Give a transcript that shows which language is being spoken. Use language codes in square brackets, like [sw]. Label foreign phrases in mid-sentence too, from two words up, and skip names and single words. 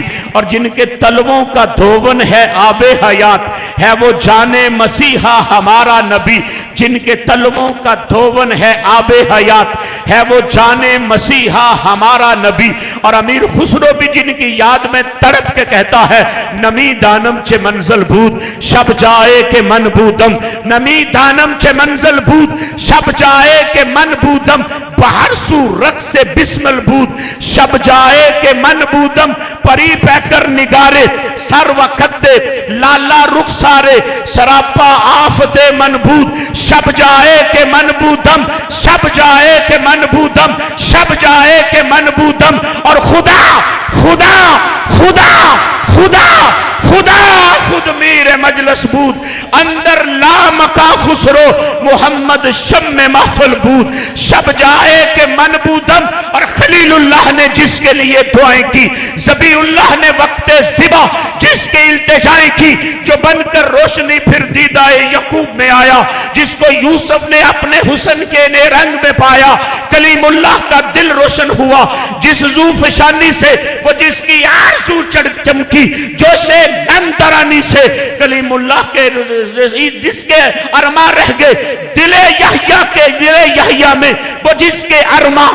[ur] اور جن کے تلووں کا دھون ہے آب حیات، ہے وہ جان مسیحا ہمارا نبی۔ جن کے تلووں کا دھون ہے آب حیات، ہے وہ جان مسیحا ہمارا نبی۔ اور امیر خسرو بھی جن کی یاد میں تڑپ کے کہتا ہے، [fa] نمی دانم چے منزل بود شب جائے کہ من بودم، نمی دانم چے منزل بود شب جائے کہ من بودم، بہر سو رقص سے بسمل بود شب جائے کہ من بودم۔ پری پیکر نگارے سر وقت دے لالا رخسارے، سراپا آفت من بود شب جائے کہ من بودم، شب جائے کہ من بودم، شب جائے کہ من بودم۔ اور خدا خدا خدا خدا خدا خود میر مجلس بود، اندر لامکا خسرو محمد شم محفل بود شب جائے کہ من بودم۔ [ur] اور خلیل اللہ نے جس کے لیے دعائیں کی، ذبی اللہ نے وقت ذبح جس کے التجائیں کی، جو بن کر روشنی پھر دیدہ یعقوب میں آیا، جس کو یوسف نے اپنے حسن کے رنگ میں پایا، کلیم اللہ کا دل روشن ہوا جس زوفشانی سے، وہ جس کی آرزو چمکی جوش نم ترانی سے، کلیم اللہ کے جس کے ارماں رہ گئے دل یحییٰ کے دل یحییٰ میں، وہ جس کے ارماں